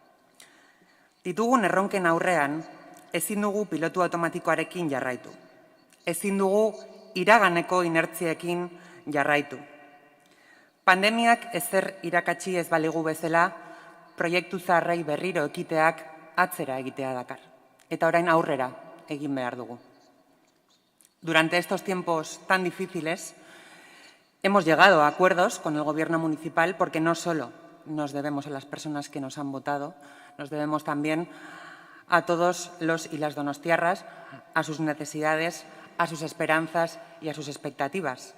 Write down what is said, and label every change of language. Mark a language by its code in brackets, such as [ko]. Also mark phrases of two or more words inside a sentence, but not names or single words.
[eu] Ditugun erronken aurrean, ezin dugu pilotu automatikoarekin jarraitu. Ezin dugu iraganeko inertziekin jarraitu. Pandemiak ezer irakatsi ez baligu bezala, proiektu zaharrei berriro ekiteak atzera egitea dakar. Eta orain aurrera egin behar dugu. [es] Durante estos tiempos tan difíciles, hemos llegado a acuerdos con el Gobierno municipal porque no solo nos debemos a las personas que nos han votado, nos debemos también a todos los y las donostiarras, a sus necesidades, a sus esperanzas y a sus expectativas.